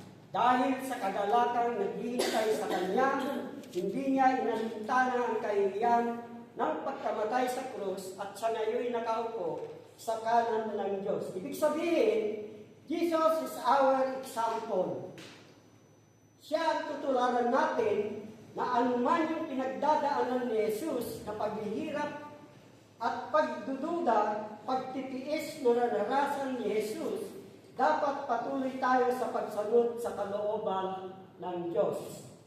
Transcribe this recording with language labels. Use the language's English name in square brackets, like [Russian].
[Filipino] Dahil sa kagalakang naghihintay sa Kanya, hindi niya inalintana ang kahihiyan ng pagkamatay sa krus at sa ngayon nakaupo sa kanan ng Diyos. Ibig sabihin, [English] Jesus is our example. [Filipino] Siya ang tutularan natin na anuman yung pinagdadaanan ni Jesus na paghihirap at pagdududa, pagtitiis na naranasan ni Jesus, dapat patuloy tayo sa pagsunod sa kalooban ng Diyos.